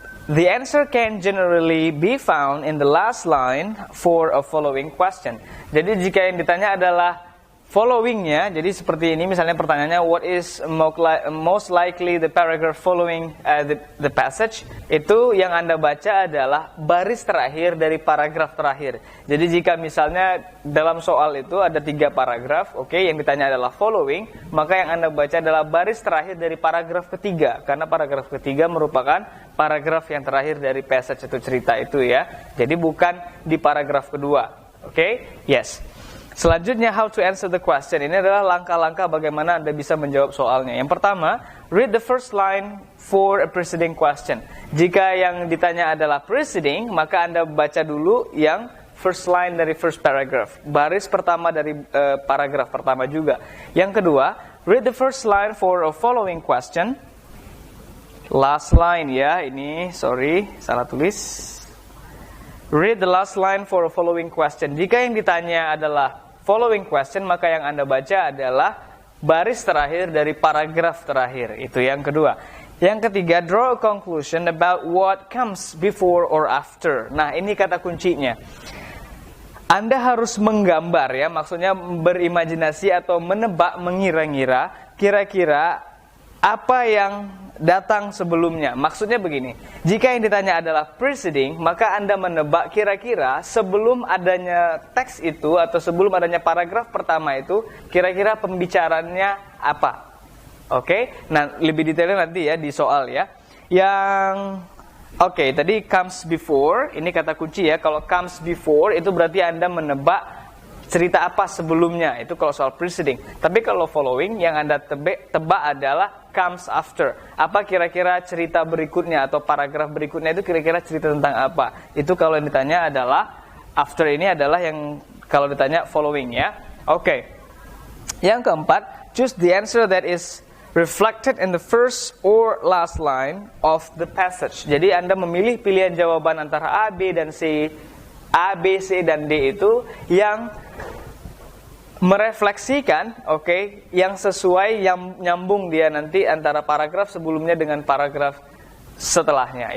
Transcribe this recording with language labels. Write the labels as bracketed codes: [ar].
[en] The answer can generally be found in the last line for a following question. [id] Jadi jika yang ditanya adalah followingnya, jadi seperti ini misalnya pertanyaannya, [en] what is most likely the paragraph following the passage, [id] itu yang Anda baca adalah baris terakhir dari paragraf terakhir. Jadi jika misalnya dalam soal itu ada 3 paragraf, yang ditanya adalah following, maka yang Anda baca adalah baris terakhir dari paragraf ketiga, karena paragraf ketiga merupakan paragraf yang terakhir dari passage atau cerita itu ya. Jadi bukan di paragraf kedua. Yes. Selanjutnya, [en] how to answer the question. [id] Ini adalah langkah-langkah bagaimana Anda bisa menjawab soalnya. Yang pertama, [en] read the first line for a preceding question. [id] Jika yang ditanya adalah preceding, maka Anda baca dulu yang first line dari first paragraph. Baris pertama dari paragraf pertama juga. Yang kedua, [en] read the first line for a following question. Last line ya, [id] ini sorry, salah tulis. [en] Read the last line for a following question. [id] Jika yang ditanya adalah following question, maka yang Anda baca adalah baris terakhir dari paragraf terakhir. Itu yang kedua. Yang ketiga, [en] draw a conclusion about what comes before or after. [id] Nah, ini kata kuncinya. Anda harus menggambar ya, maksudnya berimajinasi atau menebak, mengira-ngira, kira-kira apa yang datang sebelumnya. Maksudnya begini, jika yang ditanya adalah preceding, maka Anda menebak kira-kira sebelum adanya teks itu atau sebelum adanya paragraf pertama itu, kira-kira pembicaranya apa. Nah lebih detailnya nanti ya di soal ya. Yang tadi comes before, ini kata kunci ya. Kalau comes before itu berarti Anda menebak cerita apa sebelumnya, itu kalau soal preceding. Tapi kalau following, yang Anda tebak adalah comes after. Apa kira-kira cerita berikutnya atau paragraf berikutnya itu kira-kira cerita tentang apa. Itu kalau yang ditanya adalah after, ini adalah yang kalau ditanya following ya. Yang keempat, [en] choose the answer that is reflected in the first or last line of the passage. [id] Jadi Anda memilih pilihan jawaban antara A, B, dan C. A, B, C, dan D itu yang merefleksikan, yang sesuai, yang nyambung dia nanti antara paragraf sebelumnya dengan paragraf setelahnya.